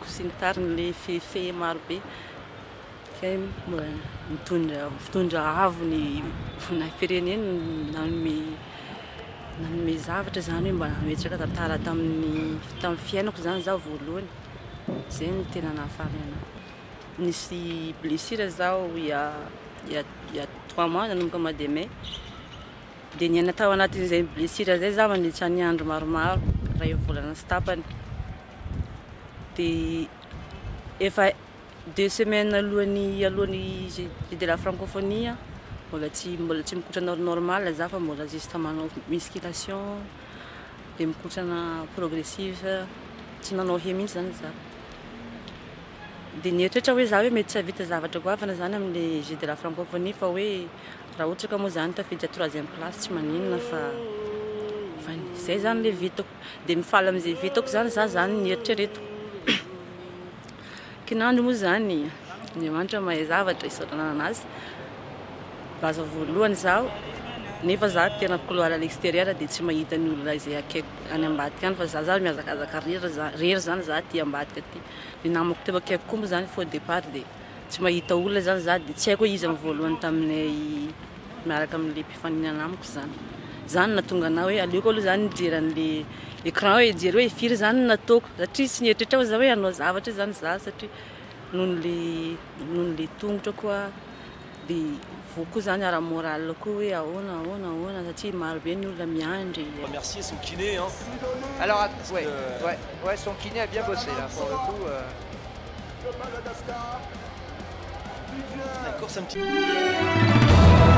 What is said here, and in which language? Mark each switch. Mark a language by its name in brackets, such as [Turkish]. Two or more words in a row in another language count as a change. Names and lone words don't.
[Malagasy] sy ny tariny le fefe maro be kay mbola mitondra avo ny fireneny nanome zavatra zany hoe mba nametraka tantara tamin'ny fiainako zany zaho voalohany zay no tena nahafaly anahy nisy blessure zaho [French] il y a 3 mois [Malagasy] nanomboka [French] mois de mai [Malagasy] dia niaina tao anatin'izay blessure zay za mandritra ny andro maromaro ray volana sy tapany dia efa 2 semaines alohan'ny Jeux de la francophonie mbola tsy mikotrana normal za fa mbola juste manao musculation dia mikotrana progressive tsy nanao he mihitsy zany za dia nieritreritra hoe za hoe mety tsy havita zavatra goavana zany amin'le Jeux de la francophonie fa hoe raha ohatra ka moa zany tafiditra 3e place tsy maninona fa zay zany le vitako dia mifaly amin'izay vitako zany za zany nieritreretiko kinandro moa zany Andriamanitra mahay zavatra isaorana anazy baza voalohany zaho nefa za tena [French] couloir à l'extérieur [Malagasy] dia tsy mahita ny olona izay akaiko any ambadika any fa za zany mihazakazaka rery zany za aty ambadika aty dia namako teo akaiko koa moa zany [French] faux départ [Malagasy] dia tsy mahita olona zany za dia tsy haiko hoe izy amin'ny voalohany taminay miaraka amin'ilay mpifaninana amiko zany nahatonga anahy hoe aleoko aloha zany nijery an'le écran hoe hijery hoe firy zany nataoko satria tsy nieritreritra za hoe hanao zavatra zany za satria nohon'le tongotra koa dia vokoa zany ara-moral koa hoe ahoana satria maro be ny olona miandry. [French] Remercier son kiné. Hein. Alors, ouais, son kiné a bien bossé là pour le coup. La course un petit